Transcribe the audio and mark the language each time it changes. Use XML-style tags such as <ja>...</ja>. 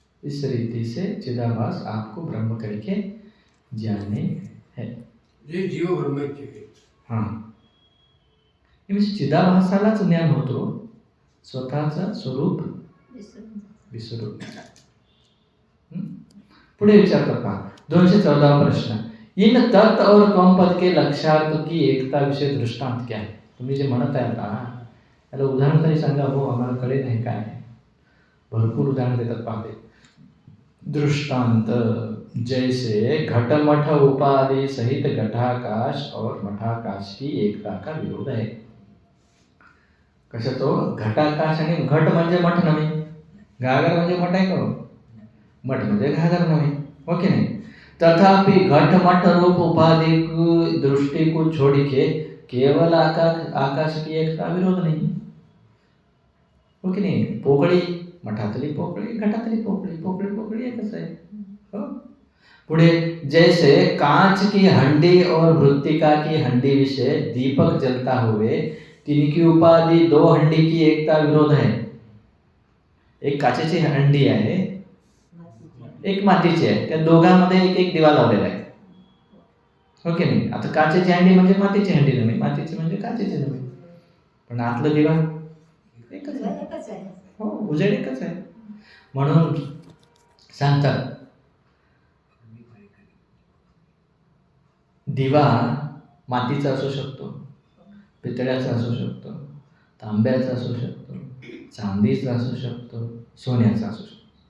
<hi>इस रीति से चिदाभास आपको ब्रह्म करके जाने है.</hi> <mr>जे जीव ब्रह्मैक्य आहे. हा, हे म्हणजे चिदाभासालाच ज्ञान होतो, स्वतःचं स्वरूप विसरून. पुढे विचारतात पहा 214 प्रश्न.</mr> <hi>इन तत् और त्वम पद के लक्ष्यार्थ की एकता विषय दृष्टांत क्या है?</hi> <mr>तुम्ही जे म्हणत आहे आता त्याला उदाहरण तरी सांगा. हो, आम्हाला कळे नाही काय आहे. भरपूर उदाहरण देतात पाहते.</mr> <hi>दृष्टांत जैसे घटमठ उपाधि सहित घटाकाश और मठाकाश की एकता का विरोध है.</hi> <mr>कशा तो घटाकाश आणि घट म्हणजे मठ नव्हे, घागर म्हणजे मठ आहे का? मठ म्हणजे घागर नव्हे, हो की नाही?</mr> <hi>तथापि घट मठ रूप उपाधि की दृष्टि को छोड़ के केवल आकाश की एकता विरोध नहीं,</hi> <mr>हो की नाही? पोकळी मठातली पोकळी, घटातली पोकळी, पोकळी पोकळी एकच आहे. हो.</mr> <hi>पुढे जैसे कांच की हंडी और मृत्तिका की हंडी विषय दीपक जलता हुए तिनकी उपाधि दो हंडी की एकता विरोध है.</hi> <mr>एक काचेची हंडी आहे, एक मातीची आहे, त्या दोघांमध्ये एक एक दिवा लावलेला आहे, हो की नाही? आता काचेची हंडी म्हणजे मातीची हंडी नव्हे, मातीची म्हणजे काचेची नव्हे, पण आतलं दिवा एकच आहे. हो, उजेड एकच आहे. म्हणून सांगतात दिवा मातीचा असू शकतो, पितळ्याचा असू शकतो, तांब्याचा असू शकतो, चांदीचा असू शकतो, सोन्याचा असू शकतो.</mr>